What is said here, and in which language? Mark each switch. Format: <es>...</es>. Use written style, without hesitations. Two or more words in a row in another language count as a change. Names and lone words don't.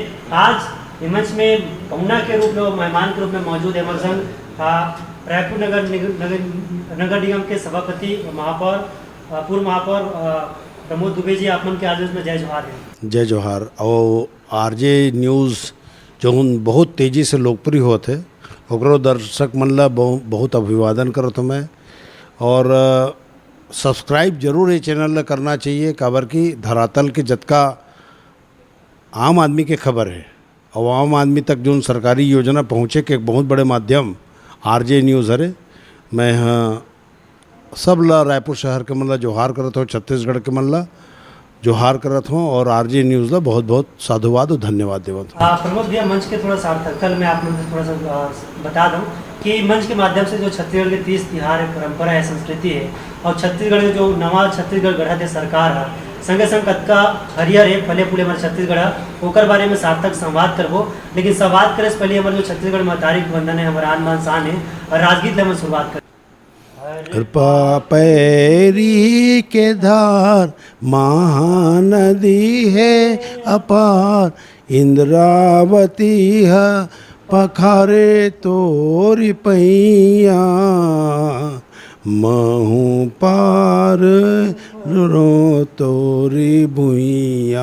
<hne>आज ये मंच में पहुना के रूप में, मेहमान के रूप में मौजूद है हमारे संग रायपुर नगर निगम के सभापति महापौर, पूर्व महापौर प्रमोद दुबे जी। आप मन के आज में जय जोहार है। जय जोहार। और आरजे न्यूज़ जो बहुत तेज़ी से लोकप्रिय होते ओकरो दर्शक मन ला बहुत अभिवादन करत हूँ मैं, और सब्सक्राइब जरूर ये चैनल ला करना चाहिए। काबर की धरातल के जतका आम आदमी के खबर है और आम आदमी तक जो सरकारी योजना पहुँचे के एक बहुत बड़े माध्यम आरजे न्यूज़ हरे। मैं सब ला रायपुर शहर के मन ला जोहार करत हो, छत्तीसगढ़ के मन ला जोहार करत हूँ और आरजे न्यूज़ ला बहुत बहुत साधुवाद और धन्यवाद देवत हूँ। प्रमोद भैया, मंच के थोड़ा सार्थकता में आप लोग थोड़ा सा बता दूं कि मंच के माध्यम से जो छत्तीसगढ़ के 30 तिहार है, परंपरा है, संस्कृति है और छत्तीसगढ़ के जो नवा छत्तीसगढ़ गढ़त है सरकार है, संगे संग कतका हरियर है फले फूले हमारे छत्तीसगढ़ ओकर बारे में सार्थक संवाद करबो। लेकिन संवाद करे से पहले हमारे जो छत्तीसगढ़ में तारीख बंधन है, हमारा आन बान शान है और राजगीत ले हम शुरुआत कर। कृपा पैरी के धार महानदी है अपार, इंद्रावती है पखारे तोरी पैया, महू पार रो तोरी भुइया।</hne>